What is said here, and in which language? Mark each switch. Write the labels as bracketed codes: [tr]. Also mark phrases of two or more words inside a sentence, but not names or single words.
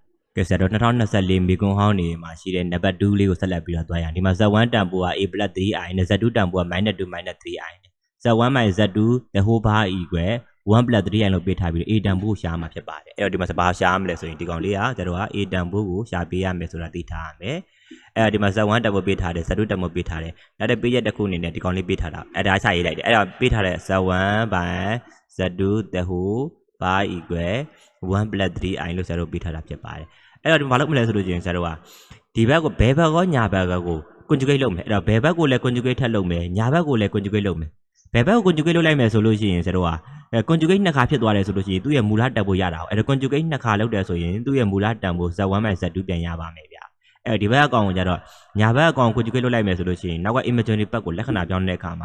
[my] ကဲဆရာတို့2024မိကွန်ဟောင်းနေမှာရှိတဲ့နံပါတ်2လေးကိုဆက်လက်ပြီးတော့သွားရအောင်ဒီမှာ Z1 တန်ဖိုးက A+3i နဲ့ Z2 တန်ဖိုးက-2 -3i နဲ့ Z1 - Z2 [en] the whole bar equal [my] 1 + 3i လို့ပေးထားပြီးတော့ A တန်ဖိုးကိုရှာမှာဖြစ်ပါတယ်အဲ့တော့ဒီမှာဘာရှာမလဲဆိုရင်ဒီကောင်လေးကကျတော့ A တန်ဖိုးကိုရှာပေးရမယ်ဆိုတာသိထားရမယ်အဲ့တော့ဒီမှာ Z1 တန်ဖိုးပေးထားတယ် Z2 တန်ဖိုးပေးထားတယ်နောက်တဲ့ပေးရက်တစ်ခုအနေနဲ့ဒီကောင်လေးပေးထားတာအဲ့ဒါချရေးလိုက်တယ်အဲ့တော့ပေးထားတဲ့ Z1 / Z2 [en] the whole bar equal [my] 1 + 3i လို့ဆရာတို့ပေးထားတာဖြစ်ပါတယ်အဲ့တော့ဒီမှာဘာလုပ်မလဲဆိုလို့ချင်းဆရာတို့ကဒီဘက်ကိုဘယ်ဘက်ကောညာဘက်ကို conjugate လုပ်မယ်အဲ့တော့ဘယ်ဘက်ကို လည်း conjugate ထပ်လုပ်မယ်ညာဘက်ကိုလည်း conjugate လုပ်မယ်ဘယ်ဘက်ကို conjugate လုပ်လိုက်မယ်ဆိုလို့ရှိရင်ဆရာတို့ကconjugate နှစ်ခါဖြစ်သွားတယ်ဆိုလို့ရှိရင်သူ့ရဲ့မူလတန်ဖိုးရတာအောင်အဲ့တော့ conjugate နှစ်ခါလုပ်တယ်ဆိုရင်သူ့ရဲ့မူလတန်ဖိုး Z1 - Z2 ပြန်ရပါမယ်ဗျာအဲ့တော့ဒီဘက်အကောင်ကိုကြတော့ညာဘက်အကောင် conjugate လုပ်လိုက်မယ်ဆိုလို့ရှိရင်နောက်က imaginary ဘက်ကိုလက္ခဏာပြောင်းတဲ့အခါမှာ